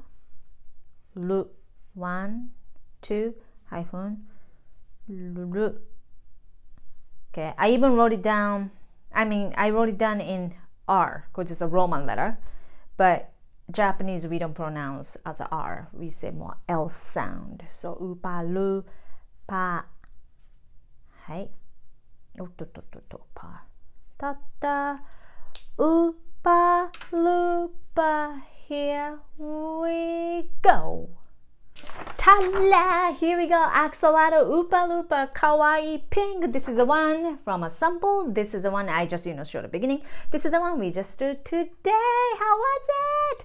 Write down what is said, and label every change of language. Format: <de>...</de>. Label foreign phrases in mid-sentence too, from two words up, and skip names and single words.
<en>Lu. 1, 2, hyphen, lu. Okay, I even wrote it down. I wrote it down in R because it's a Roman letter, but Japanese we don't pronounce as a R. We say more L sound. So upa lu pa.</en> <ja>Hai. Pa.</ja> <en>Ta ta. Upa lu pa. Here we go. Ta-la! Here we go. Axolotl Upa Lupa Kawaii Pink. This is the one from a sample. This is the one I just showed at the beginning. This is the one we just did today. How was it?</en>